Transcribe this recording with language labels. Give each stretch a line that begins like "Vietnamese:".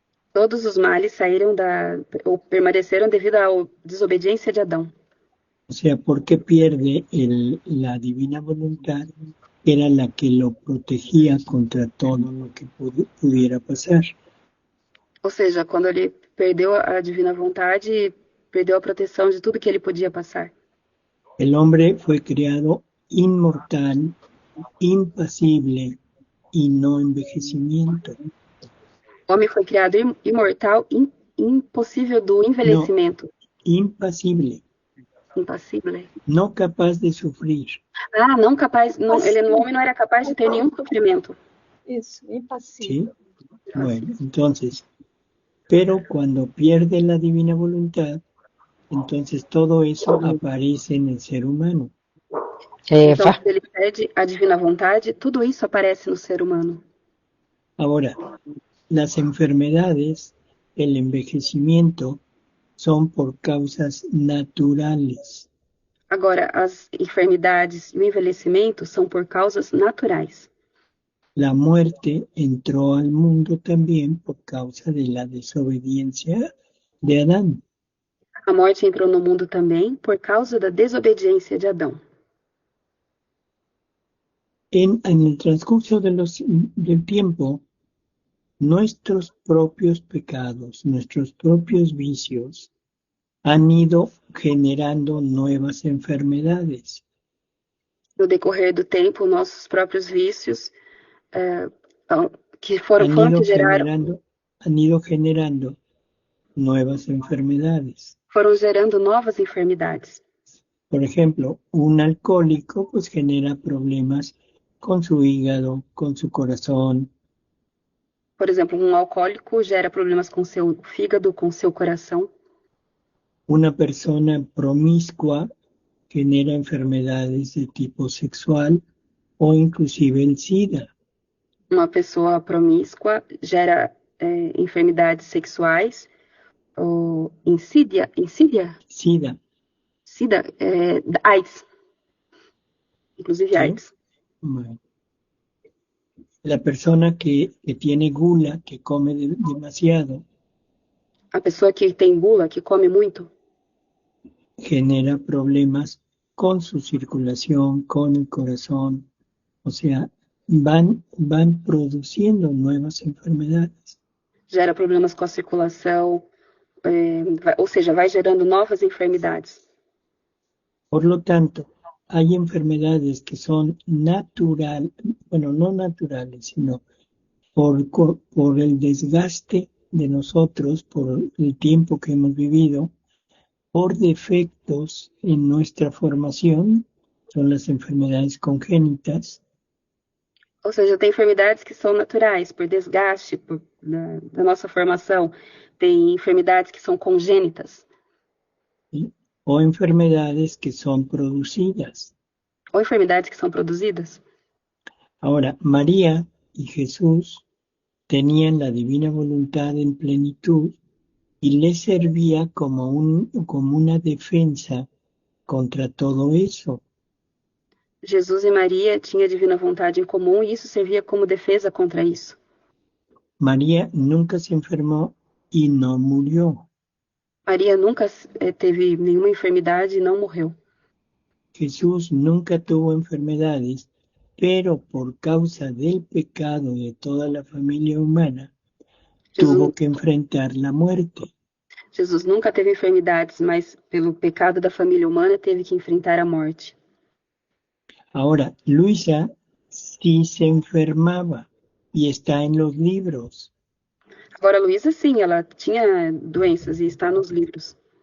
Portuguese: Todos os males saíram ou permaneceram devido à desobediência de Adão.
Spanish: O sea, porque pierde la divina voluntad, era la que lo protegía contra todo lo que pudiera pasar.
Portuguese: Ou seja, quando ele perdeu a divina vontade, perdeu a proteção de tudo que ele podia passar.
Spanish: El hombre fue creado inmortal, impasible y no envejecimiento.
Portuguese: O homem foi criado imortal, impossível do envelhecimento.
Spanish: No, impasible.
Portuguese: Impassível.
Spanish: No capaz de sufrir.
Portuguese: Ah, não capaz. Não, o homem não era capaz de ter nenhum sofrimento. Isso, impassível.
Spanish: ¿Sí? Bueno, entonces, pero cuando pierde la divina voluntad, entonces todo eso aparece en el ser humano.
Portuguese: Então, quando ele perde a divina vontade, tudo isso aparece no ser humano.
Spanish: Ahora, las enfermedades, el envejecimiento, son por causas naturales.
Portuguese: Agora, as enfermidades e o envelhecimento são por causas naturais.
Spanish: La muerte entró al mundo también por causa de la desobediencia de Adán.
Portuguese: A morte entrou no mundo também por causa da desobediência de Adão.
Spanish: En el transcurso del tiempo, nuestros propios pecados, nuestros propios vicios, han ido generando nuevas enfermedades.
Portuguese: No decorrer do tempo, nossos próprios vícios, que foram que geraram...
Spanish: Han ido generando nuevas enfermedades.
Portuguese: Foram gerando novas enfermidades.
Spanish: Por ejemplo, un alcohólico pues genera problemas con su hígado, con su corazón.
Portuguese: Por exemplo, um alcoólico gera problemas com seu fígado, com seu coração.
Spanish: Una persona promiscua genera enfermedades de tipo sexual o inclusive el SIDA.
Portuguese: Uma pessoa promíscua gera enfermidades sexuais ou insídia?
Spanish: SIDA.
Portuguese: SIDA, AIDS. Inclusive
Spanish: ¿Sí?
Portuguese: AIDS.
Spanish: Bueno. La persona que tiene gula, que come demasiado.
Portuguese: A pessoa que tem gula, que come muito.
Spanish: genera problemas con su circulación, con el corazón, o sea, van produciendo nuevas enfermedades.
Portuguese: Gera problemas com a circulação, ou seja, vai gerando novas enfermidades.
Spanish: Por lo tanto, hay enfermedades que son no naturales, sino por el desgaste de nosotros, por el tiempo que hemos vivido, por defectos en nuestra formación, son las enfermedades congénitas.
Portuguese: Ou seja, tem enfermidades que são naturais, por desgaste da nossa formação. Tem enfermidades que são congênitas.
Spanish: ¿Sí? O enfermedades que son producidas.
Portuguese: Ou enfermidades que são produzidas.
Spanish: Ahora, María y Jesús tenían la divina voluntad en plenitud y les servía como una defensa contra todo eso.
Portuguese: Jesus e Maria tinham a divina vontade em comum e isso servia como defesa contra isso.
Spanish: María nunca se enfermó y no murió.
Portuguese: Maria nunca teve nenhuma enfermidade e não morreu.
Spanish: Jesús nunca tuvo enfermedades, pero por causa del pecado de toda la familia humana, tuvo que enfrentar la muerte.
Portuguese: Jesus nunca teve enfermidades, mas pelo pecado da família humana teve que enfrentar a morte.
Spanish: Ahora, Luisa sí se enfermaba y está en los libros.
Portuguese: Agora, Luísa, sim, ela tinha doenças e está nos livros.